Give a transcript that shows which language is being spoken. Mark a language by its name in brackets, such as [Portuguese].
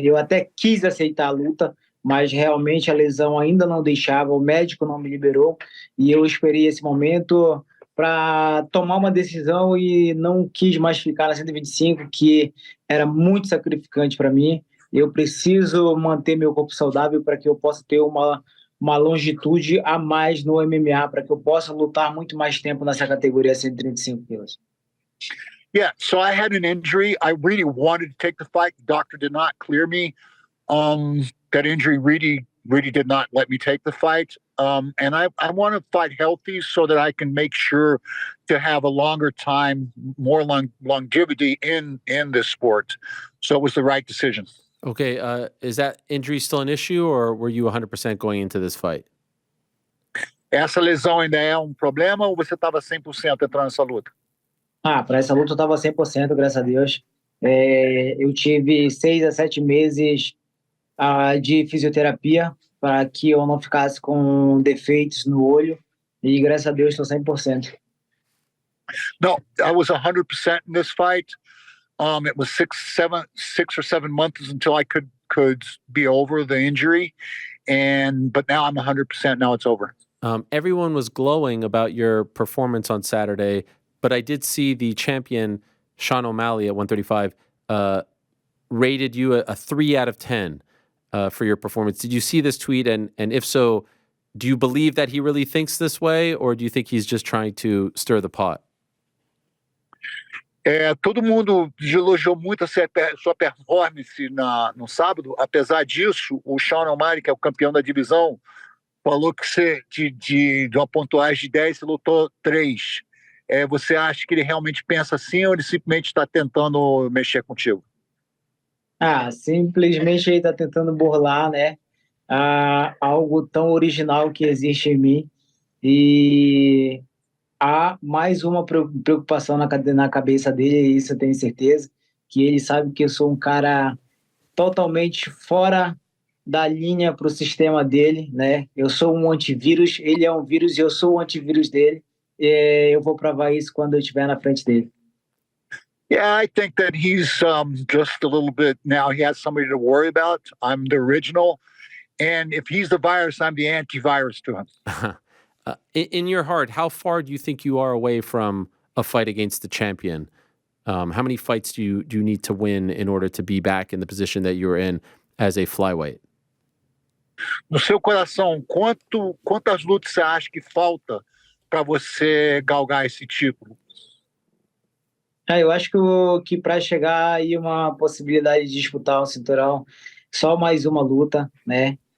[Portuguese] Eu até quis aceitar a luta, mas realmente a lesão ainda não deixava, o médico não me liberou, e eu esperei esse momento para tomar uma decisão e não quis mais ficar na 125, que era muito sacrificante para mim. Eu preciso manter meu corpo saudável para que eu possa ter uma longitude a mais no MMA, para que eu possa lutar muito mais tempo nessa categoria 135 quilos. [English] Yeah, so I had an injury. I really wanted to take the fight. The doctor did not clear me. That injury really did not let me take the fight. And I want to fight healthy so that I can make sure to have a longer time, more longevity in this sport. So it was the right decision. Okay, is that injury still an issue, or were you 100% going into this fight? [Portuguese] Essa lesão ainda é problema ou você estava 100% entrando nessa luta? Para essa luta eu estava 100%, graças a Deus. Eu tive 6 a 7 meses de fisioterapia para que eu não ficasse com defeitos no olho, e graças a Deus estou 100%. [English] No, I was 100% in this fight. It was 6 or 7 months until I could be over the injury, but now I'm 100%. Now it's over. Everyone was glowing about your performance on Saturday, but I did see the champion Sean OMalley at 135 rated you a 3 out of 10 for your performance. Did you see this tweet? And if so, do you believe that he really thinks this way, or do you think he's just trying to stir the pot? [Portuguese] Todo mundo elogiou muito a sua performance no sábado. Apesar disso, o Sean OMalley, que é o campeão da divisão, falou que você, de uma pontuagem de 10, você lutou 3. Você acha que ele realmente pensa assim, ou ele simplesmente está tentando mexer contigo? Simplesmente ele está tentando burlar, né? Algo tão original que existe em mim. E há mais uma preocupação na cabeça dele, isso eu tenho certeza, que ele sabe que eu sou um cara totalmente fora da linha para o sistema dele, né? Eu sou um antivírus, ele é um vírus e eu sou o antivírus dele. Eu vou provar isso quando eu estiver na frente dele. [English] Yeah, I think that he's just a little bit now. He has somebody to worry about. I'm the original, and if he's the virus, I'm the antivirus to him. In your heart, how far do you think you are away from a fight against the champion? How many fights do you need to win in order to be back in the position that you're in as a flyweight? [Portuguese] No seu coração, quantas lutas você acha que falta para você galgar esse título? Eu acho que para chegar aí uma possibilidade de disputar um cinturão, só mais uma luta, né?